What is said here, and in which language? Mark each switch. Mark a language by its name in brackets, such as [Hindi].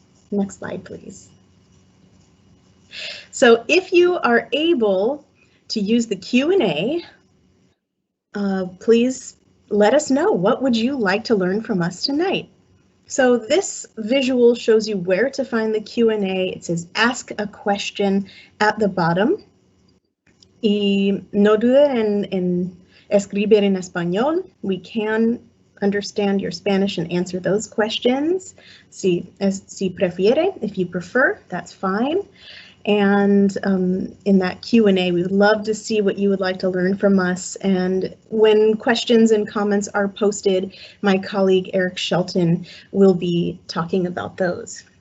[English] Next slide, please. So if you are able to use the Q&A, please let us know, what would you like to learn from us tonight? So this visual shows you where to find the Q&A. It says ask a question at the bottom. [Spanish] Y no duden en escribir en español. [English] We can understand your Spanish and answer those questions. [Spanish] Si prefiere, [English] if you prefer, that's fine. And in that Q&A, we would love to see what you would like to learn from us. And when questions and comments are posted, my colleague Eric Shelton will be talking about those.